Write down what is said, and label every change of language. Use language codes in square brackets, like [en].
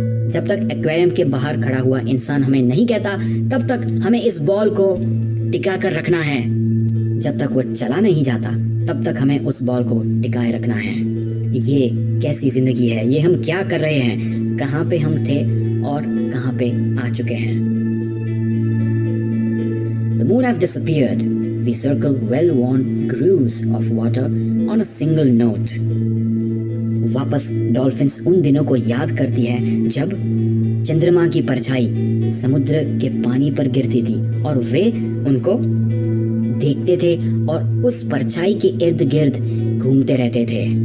[hi] जब तक एक्वेरियम के बाहर खड़ा हुआ इंसान हमें नहीं कहता, तब तक हमें इस बॉल को टिका कर रखना है। जब तक वो चला नहीं जाता, तब तक हमें उस बॉल को टिकाए रखना है। ये कैसी जिंदगी है, ये हम क्या कर रहे हैं, कहाँ पे हम थे और कहाँ पे आ चुके हैं। [en] The moon has disappeared. We circle well-worn grooves of water on a single note. [hi] वापस डॉल्फिन्स उन दिनों को याद करती है जब चंद्रमा की परछाई समुद्र के पानी पर गिरती थी और वे उनको देखते थे और उस परछाई के इर्द गिर्द घूमते रहते थे।